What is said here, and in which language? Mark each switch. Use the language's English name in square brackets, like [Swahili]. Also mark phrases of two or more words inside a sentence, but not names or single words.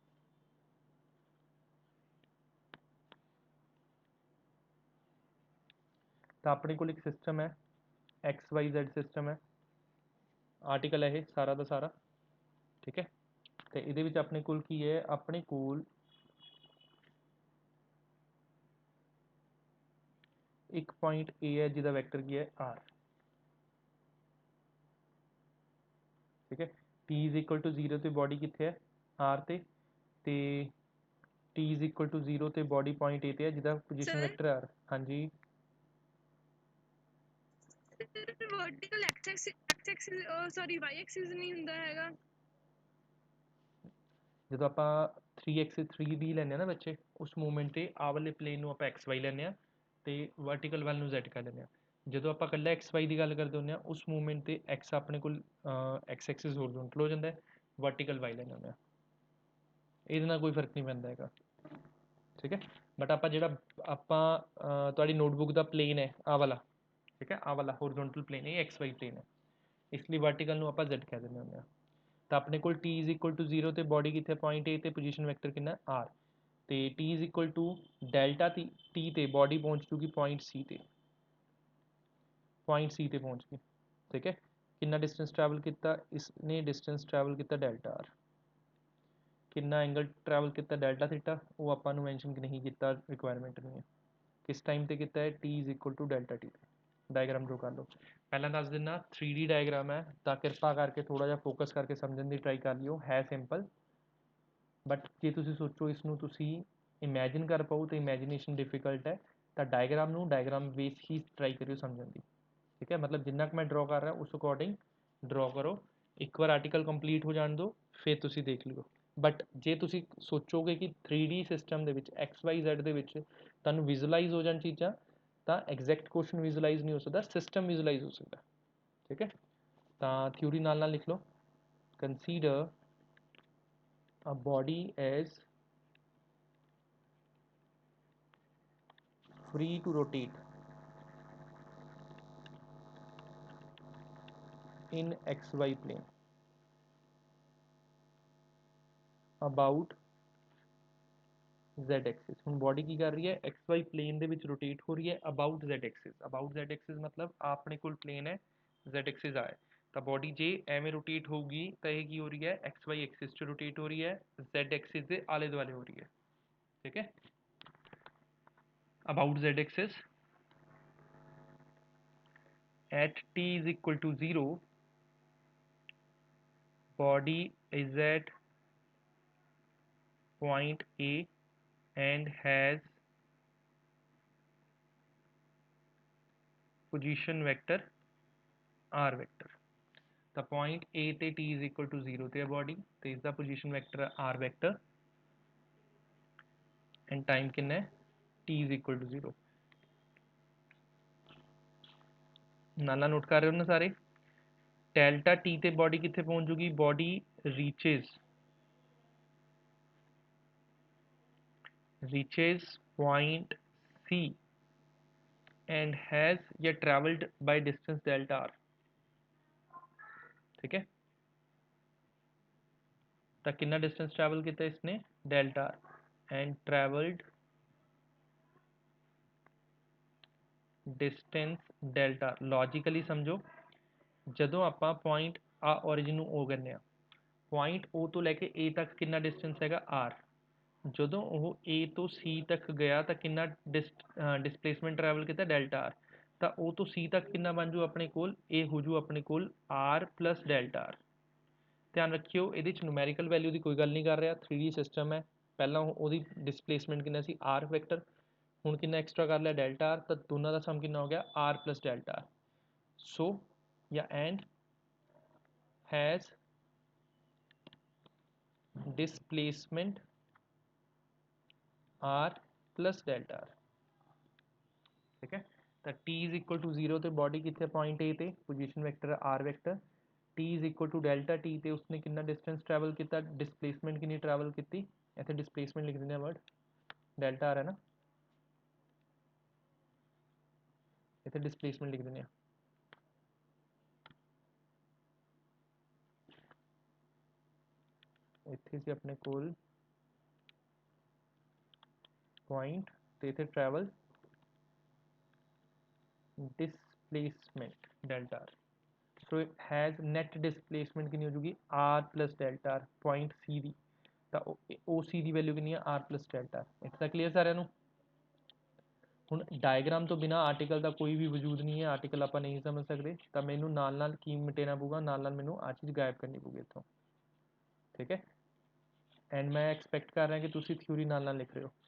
[Punjabi] ਤਾਂ ਆਪਣੇ ਕੋਲ ਇੱਕ ਸਿਸਟਮ ਹੈ XYZ ਸਿਸਟਮ ਹੈ, ਆਰਟੀਕਲ ਹੈ ਇਹ ਸਾਰਾ ਦਾ ਸਾਰਾ, ਠੀਕ ਹੈ। ਤੇ ਇਹਦੇ ਵਿੱਚ ਆਪਣੇ ਕੋਲ ਕੀ ਹੈ, ਆਪਣੇ ਕੋਲ ਇੱਕ [English] point A [Punjabi] ਹੈ ਜਿਹਦਾ ਵੈਕਟਰ ਕੀ ਹੈ R, ਠੀਕ ਹੈ। [English] T is equal to 0 [Punjabi] ਤੇ ਬੋਡੀ ਕਿੱਥੇ ਹੈ R ਤੇ [English] T is equal to 0 [Punjabi] ਤੇ [English] body point A [Punjabi] ਤੇ ਹੈ ਜਿਹਦਾ [English] position vector R. [Punjabi] ਹਾਂਜੀ [English] vertical X axis sorry Y axis [Punjabi] ਨਹੀਂ ਹੁੰਦਾ ਹੈਗਾ। ਜਦੋਂ ਆਪਾਂ 3 ਲੈਂਦੇ ਆ ਨਾ ਬੱਚੇ, ਉਸ ਮੂਵਮੈਂਟ ਤੇ ਆਹ ਵਾਲੇ ਪਲੇਨ ਨੂੰ ਆਪਾਂ XY ਲੈਂਦੇ ਆ ਤੇ ਵਰਟੀਕਲ ਵੱਲ ਨੂੰ Z ਕਰ ਲੈਂਦੇ ਆ। ਜਦੋਂ ਆਪਾਂ ਇਕੱਲਾ XY ਦੀ ਗੱਲ ਕਰਦੇ ਹੁੰਦੇ ਆ, ਉਸ ਮੂਵਮੈਂਟ ਤੇ X ਆਪਣੇ ਕੋਲ [English] X axis horizontal [Punjabi] ਹੋ ਜਾਂਦਾ ਹੈ, [English] vertical Y [Punjabi] ਲੈਂਦੇ ਹੁੰਦੇ ਆ। ਇਹਦੇ ਨਾਲ ਕੋਈ ਫਰਕ ਨਹੀਂ ਪੈਂਦਾ ਹੈਗਾ, ਠੀਕ ਹੈ। ਬਟ ਆਪਾਂ ਜਿਹੜਾ ਤੁਹਾਡੀ ਨੋਟਬੁੱਕ ਦਾ ਪਲੇਨ ਹੈ ਆਹ ਵਾਲਾ, ਠੀਕ ਹੈ, ਆਹ ਵਾਲਾ [English] horizontal plane [Punjabi] ਇਹ [English] XY plane [Punjabi] ਹੈ, ਇਸ ਲਈ ਵਰਟੀਕਲ ਨੂੰ ਆਪਾਂ Z ਕਹਿ ਦਿੰਦੇ ਹੁੰਦੇ ਆ। ਤਾਂ ਆਪਣੇ ਕੋਲ [English] T is equal to 0 [Punjabi] ਤੇ ਬੋਡੀ ਕਿੱਥੇ [English] point A [Punjabi] ਤੇ [English] position vector [Punjabi] ਕਿੰਨਾ R, ਤੇ [English] T is equal to delta T [Punjabi] ਤੇ ਬੋਡੀ ਪਹੁੰਚ ਜੂਗੀ [English] point C [Punjabi] ਤੇ, [English] point C [Punjabi] ਤੇ ਪਹੁੰਚ ਗਈ, ਠੀਕ ਹੈ। ਕਿੰਨਾ [English] distance travel [Punjabi] ਕੀਤਾ ਇਸਨੇ, [English] distance travel [Punjabi] ਕੀਤਾ [English] delta R. [Punjabi] ਕਿੰਨਾ [English] angle travel [Punjabi] ਕੀਤਾ [English] delta theta, [Punjabi] ਉਹ ਆਪਾਂ ਨੂੰ ਮੈਂਸ਼ਨ ਨਹੀਂ ਕੀਤਾ, ਰਿਕੁਆਇਰਮੈਂਟ ਨਹੀਂ ਹੈ। ਕਿਸ ਟਾਈਮ ਤੇ ਕੀਤਾ ਹੈ, [English] T is equal to delta T [Punjabi] ਤੇ। [English] diagram draw [Punjabi] ਕਰ ਲਓ। ਪਹਿਲਾਂ ਦੱਸ ਦਿੰਦਾ [English] 3D diagram [Punjabi] ਹੈ, ਤਾਂ ਕਿਰਪਾ ਕਰਕੇ ਥੋੜ੍ਹਾ ਜਿਹਾ ਫੋਕਸ ਕਰਕੇ ਸਮਝਣ ਦੀ ਟਰਾਈ ਕਰ ਲਿਓ, ਹੈ ਸਿੰਪਲ। ਬਟ ਜੇ ਤੁਸੀਂ ਸੋਚੋ ਇਸ ਨੂੰ ਤੁਸੀਂ ਇਮੈਜਿਨ ਕਰ ਪਾਓ ਤਾਂ [English] imagination difficult [Punjabi] ਹੈ, ਤਾਂ ਡਾਇਗਰਾਮ ਨੂੰ [English] diagram base [Punjabi] ਹੀ ਟਰਾਈ ਕਰਿਓ ਸਮਝਣ ਦੀ, ਠੀਕ ਹੈ। ਮਤਲਬ ਜਿੰਨਾ ਕੁ ਮੈਂ ਡਰਾ ਕਰ ਰਿਹਾ ਉਸ ਅਕੋਰਡਿੰਗ ਡਰਾ ਕਰੋ। ਇੱਕ ਵਾਰ [English] article complete [Punjabi] ਹੋ ਜਾਣ ਦਿਓ, ਫਿਰ ਤੁਸੀਂ ਦੇਖ ਲਿਓ। ਬਟ ਜੇ ਤੁਸੀਂ ਸੋਚੋਗੇ ਕਿ [English] 3D system [Punjabi] ਦੇ ਵਿੱਚ XYZ ਦੇ ਵਿੱਚ ਤੁਹਾਨੂੰ ਵਿਜ਼ੂਲਾਈਜ਼ ਹੋ ਜਾਣ ਚੀਜ਼ਾਂ, ਤਾਂ [English] exact question visualise [Punjabi] ਨਹੀਂ ਹੋ ਸਕਦਾ, [English] system visualise [Punjabi] ਹੋ ਸਕਦਾ, ਠੀਕ ਹੈ। ਤਾਂ ਥਿਊਰੀ ਨਾਲ ਨਾਲ ਲਿਖ ਲਓ। [English] ਕੰਸੀਡਰ a body as free to rotate in XY plane about Z axis। [Punjabi] ਹੁਣ ਬੋਡੀ ਕੀ ਕਰ ਰਹੀ ਹੈ, [English] XY plane [Punjabi] ਦੇ ਵਿੱਚ ਰੋਟੇਟ ਹੋ ਰਹੀ ਹੈ [English] about Z axis. about Z axis [Punjabi] ਮਤਲਬ ਆਪਣੇ ਕੋਲ ਪਲੇਨ ਹੈ, [English] Z axis [Punjabi] ਆ ਹੈ, ਤਾਂ ਬੋਡੀ ਜੇ ਐਵੇਂ ਰੋਟੇਟ ਹੋਊਗੀ ਤਾਂ ਇਹ ਕੀ ਹੋ ਰਹੀ ਹੈ, [English] X Y axis [Punjabi] 'ਚ ਰੋਟੇਟ ਹੋ ਰਹੀ ਹੈ, [English] Z axis [Punjabi] ਦੇ ਆਲੇ ਦੁਆਲੇ ਹੋ ਰਹੀ ਹੈ। ਠੀਕ ਹੈ, [English] about Z axis at t is equal to 0, body is at point A and has position vector r vector। [Punjabi] ਤਾਂ [English] point A [Punjabi] ਤੇ [English] t is equal to 0 [Punjabi] ਤੇ ਹੈ body ਤੇ ਇਸਦਾ [English] position vector r vector and time [Punjabi] ਕਿੰਨਾ ਹੈ, [English] t is equal to 0। [Punjabi] ਨਾਲ ਨੋਟ ਕਰ ਰਹੇ ਹੋ ਨਾ ਸਾਰੇ। [English] delta t [Punjabi] ਤੇ ਬੋਡੀ ਕਿੱਥੇ ਪਹੁੰਚ ਜੂਗੀ, [English] body reaches point C and has yet traveled by distance delta r. [Punjabi] ਠੀਕ ਹੈ, ਤਾਂ ਕਿੰਨਾ [English] distance travel [Punjabi] ਕੀਤਾ ਇਸਨੇ, [English] delta r and traveled distance delta r। [Punjabi] logically ਸਮਝੋ, ਜਦੋਂ ਆਪਾਂ point ਆ origin ਨੂੰ O ਕਹਿੰਦੇ ਆ, [English] point O [Punjabi] ਤੋਂ ਲੈ ਕੇ A ਤੱਕ ਕਿੰਨਾ distance ਹੈਗਾ r। ਜਦੋਂ ਉਹ A ਤੋਂ C ਤੱਕ ਗਿਆ ਤਾਂ ਕਿੰਨਾ [English] displacement travel [Punjabi] ਕੀਤਾ, delta r। ਤਾਂ O ਤੋਂ C ਤੱਕ ਕਿੰਨਾ ਬਣ ਜੂ ਆਪਣੇ ਕੋਲ, ਇਹ ਹੋ ਜੂ ਆਪਣੇ ਕੋਲ [English] r plus delta r। [Punjabi] ਧਿਆਨ ਰੱਖਿਓ ਇਹਦੇ 'ਚ [English] numerical value [Punjabi] ਦੀ ਕੋਈ ਗੱਲ ਨਹੀਂ ਕਰ ਰਿਹਾ, [English] 3D system [Punjabi] ਹੈ। ਪਹਿਲਾਂ ਉਹਦੀ ਡਿਸਪਲੇਸਮੈਂਟ ਕਿੰਨਾ ਸੀ, [English] r vector, [Punjabi] ਹੁਣ ਕਿੰਨਾ ਐਕਸਟਰਾ ਕਰ ਲਿਆ, [English] delta r. [Punjabi] ਤਾਂ ਦੋਨਾਂ ਦਾ ਸਮ ਕਿੰਨਾ ਹੋ ਗਿਆ, [English] r plus delta r। [Punjabi] ਸੋ ਜਾਂ ਐਂਡ [English] has displacement r plus delta r। [Punjabi] ਠੀਕ ਹੈ, ਤਾਂ [English] t is equal to 0 [Punjabi] ਤੇ ਬੋਡੀ ਕਿੱਥੇ, [English] point A [Punjabi] ਤੇ, [English] position vector r vector. t is equal to delta t [Punjabi] ਤੇ ਉਸਨੇ ਕਿੰਨਾ [English] distance travel [Punjabi] ਕੀਤਾ, ਡਿਸਪਲੇਸਮੈਂਟ ਕਿੰਨੀ ਟਰੈਵਲ ਕੀਤੀ, ਇੱਥੇ ਡਿਸਪਲੇਸਮੈਂਟ ਲਿਖ ਦਿੰਦੇ ਆ ਵਰਡ, [English] delta r [Punjabi] ਹੈ ਨਾ, ਇੱਥੇ ਡਿਸਪਲੇਸਮੈਂਟ ਲਿਖ ਦਿੰਦੇ ਆ। ਇੱਥੇ ਸੀ ਆਪਣੇ ਕੋਲ ਪੁਆਇੰਟ ਤੇ ਇੱਥੇ [English] travel displacement delta r. so it has net displacement [Punjabi] ਕਿੰਨੀ ਹੋ ਜੂਗੀ, [English] r plus delta r point C ਦੀ। [Punjabi] ਤਾਂ OC ਦੀ ਵੈਲਿਊ ਕਿੰਨੀ ਹੈ, [English] r plus delta r। [Punjabi] ਇੱਥੇ ਤੱਕ ਕਲੀਅਰ ਸਾਰਿਆਂ ਨੂੰ। ਹੁਣ ਡਾਇਗਰਾਮ ਤੋਂ ਬਿਨਾ ਆਰਟੀਕਲ ਦਾ ਕੋਈ ਵੀ ਵਜੂਦ ਨਹੀਂ ਹੈ, ਆਰਟੀਕਲ ਆਪਾਂ ਨਹੀਂ ਸਮਝ ਸਕਦੇ। ਤਾਂ ਮੈਨੂੰ ਨਾਲ ਨਾਲ ਕੀ ਮਿਟੇਣਾ ਪਊਗਾ, ਨਾਲ ਨਾਲ ਮੈਨੂੰ ਆਹ ਚੀਜ਼ ਗਾਇਬ ਕਰਨੀ ਪਊਗੀ ਇੱਥੋਂ। ਠੀਕ ਹੈ, ਐਂਡ ਮੈਂ ਐਕਸਪੈਕਟ ਕਰ ਰਿਹਾ ਕਿ ਤੁਸੀਂ ਥਿਊਰੀ ਨਾਲ ਨਾਲ ਲਿਖ ਰਹੇ ਹੋ।